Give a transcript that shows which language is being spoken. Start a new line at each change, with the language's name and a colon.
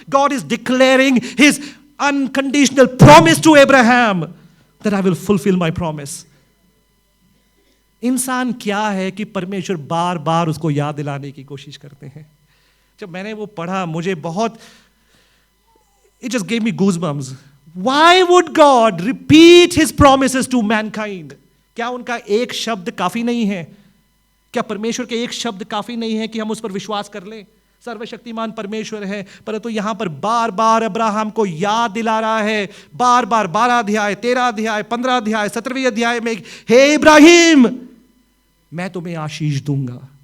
English: God is declaring his unconditional promise to Abraham that I will fulfil my promise.
Hindi: इंसान क्या है कि परमेश्वर बार बार उसको याद दिलाने की कोशिश करते हैं। जब मैंने वो पढ़ा मुझे बहुत,
English: it just gave me goosebumps. Why would God repeat his promises to mankind?
Hindi: क्या उनका एक शब्द काफी नहीं है? क्या परमेश्वर के एक शब्द काफी नहीं है कि हम उस पर विश्वास कर लें? सर्वशक्तिमान परमेश्वर है, परंतु यहां पर बार बार अब्राहम को याद दिला रहा है, बार बार 12 अध्याय, 13 अध्याय, 15 अध्याय, 17वें अध्याय में, हे इब्राहिम, मैं तुम्हें आशीष दूंगा।